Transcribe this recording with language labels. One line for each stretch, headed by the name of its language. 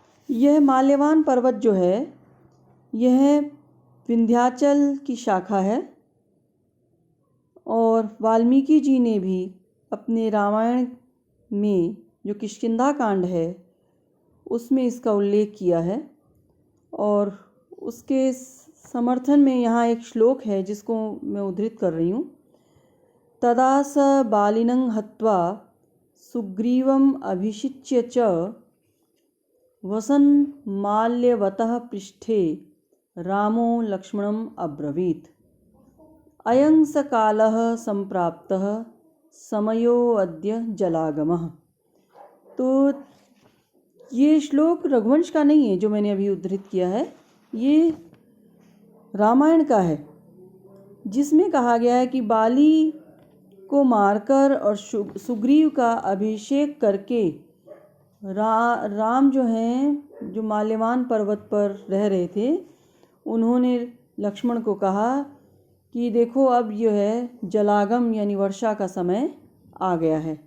Hindi: यह माल्यवान पर्वत जो है, यह विंध्याचल की शाखा है और वाल्मीकि जी ने भी अपने रामायण में जो किष्किंधा कांड है उसमें इसका उल्लेख किया है। और उसके समर्थन में यहाँ एक श्लोक है जिसको मैं उद्धृत कर रही हूँ।
Sanskrit: तदा स बालिनं हत्वा सुग्रीवम् अभिषिच्य च वसन् माल्यवतः पृष्ठे रामो लक्ष्मणम् अब्रवीत् अयं स कालः सम्प्राप्तः समयो अद्य जलागमः।
Hindi: तो ये श्लोक रघुवंश का नहीं है जो मैंने अभी उद्धृत किया है, ये रामायण का है, जिसमें कहा गया है कि बाली को मारकर और सुग्रीव का अभिषेक करके राम जो हैं, जो माल्यवान पर्वत पर रह रहे थे, उन्होंने लक्ष्मण को कहा कि देखो अब यह है जलागम यानी वर्षा का समय आ गया है।